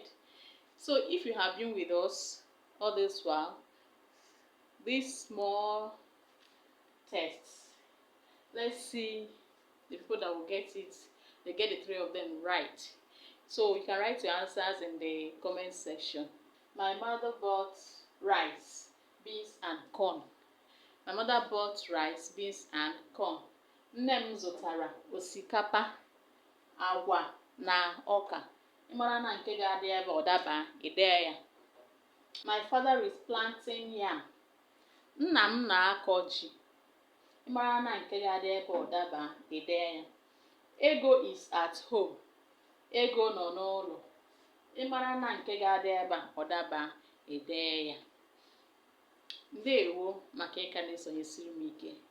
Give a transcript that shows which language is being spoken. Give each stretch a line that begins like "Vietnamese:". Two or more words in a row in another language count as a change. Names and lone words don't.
English: So if you have been with us all this while, these small tests, let's see the people that will get it. They get the 3 of them right. So you can write your answers in the comment section. My mother bought rice, beans and corn. My mother bought rice, beans and corn.
Igbo: Nne m zụtara osikapa, agwa na ọka. Ị mara na nke ga-adị ebe ọ daba, ị dee ya.
English: My father is planting yam.
Igbo: Nna m na-akọ ji. Ị mara na nke ga-adị ebe ọ daba, ị dee ya.
English: Ego is at home.
Igbo: Ego nọ n'ụlọ. Ị mara na nke ga-adị ebe ọ daba, ị dee ya. Ndewo maka ịka na-esonyesiri m ike.